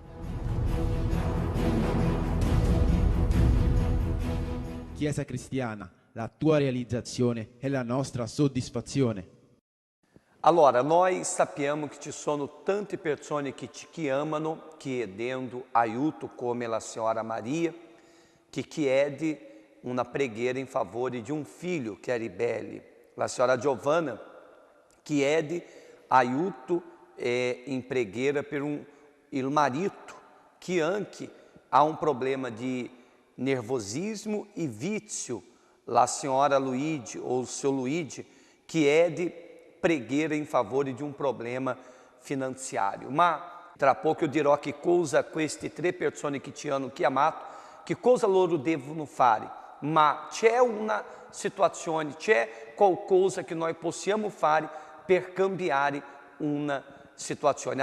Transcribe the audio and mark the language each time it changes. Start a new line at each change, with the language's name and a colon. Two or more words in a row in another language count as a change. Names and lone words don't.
Italian: Chiesa Cristiana, la tua realizzazione è la nostra soddisfazione. Allora, nós sappiamo che ci sono tante persone che ti amano, chiedendo aiuto, come
Portuguese: a senhora
Italian: Maria, que chiede uma preghiera in favore di un figlio che è ribelle. La senhora Giovanna chiede aiuto in preghiera per il marito che anche ha un problema di nervosismo e vizio. La senhora Luigi
Portuguese: ou o seu
Italian: Luigi chiede preghiera in favore di un problema finanziario. Ma tra poco io dirò che cosa queste 3 persone che ti hanno chiamato, che cosa loro devono fare. Ma c'è una situazione, c'è qualcosa che noi possiamo fare per cambiare una situazione.